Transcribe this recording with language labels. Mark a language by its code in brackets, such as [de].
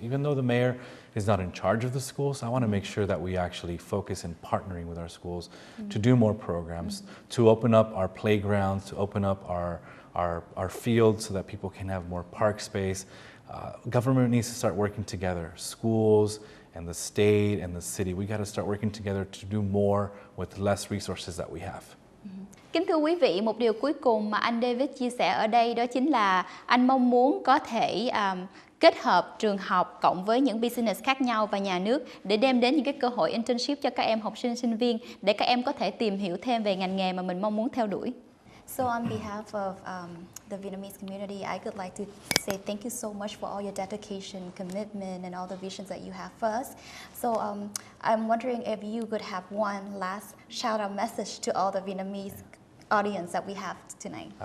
[en] Even though the mayor is not in charge of the schools, I want to make sure that we actually focus in partnering with our schools to do more programs, to open up our playgrounds, to open up our fields so that people can have more park space. Government needs to start working together, schools and the state and the city. We got to start working together to do more with less resources that we have. [vi] Kính thưa quý vị, một điều cuối cùng mà anh David chia sẻ ở đây đó chính là anh mong muốn có thể kết hợp trường học cộng với những business khác nhau và nhà nước để đem đến những cái cơ hội internship cho các em học sinh, sinh viên để các em có thể tìm hiểu thêm về ngành nghề mà mình mong muốn theo đuổi. [en] So on behalf of the Vietnamese community, I would like to say thank you so much for all your dedication, commitment, and all the visions that you have for us. So I'm wondering if you could have one last shout-out message to all the Vietnamese audience that we have tonight.